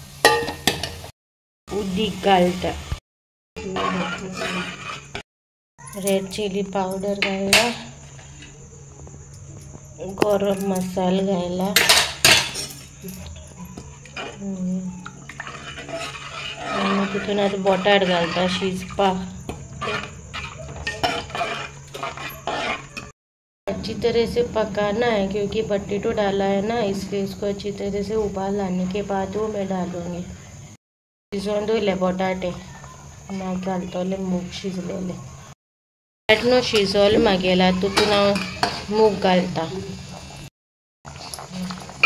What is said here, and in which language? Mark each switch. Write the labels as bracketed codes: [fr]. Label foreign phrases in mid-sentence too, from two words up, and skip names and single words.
[kok] उदीक घालता, [en] red chilli powder [kok] घायला, गरम मसालो घायला आनी तितून आतां बटाट घालता शिजपाक. [hi] अच्छी तरह से पकाना है क्योंकि पटेटो डाला है ना, इसलिए इसको अच्छी तरह से उबाल लाने के बाद वो मैं डालूँगी. [kok] शिजोवन दवरले बटाटे, मागीर घालतले मूग शिजलेले. बटाट शिजोले मागेला, तितून हांव मूग घालता.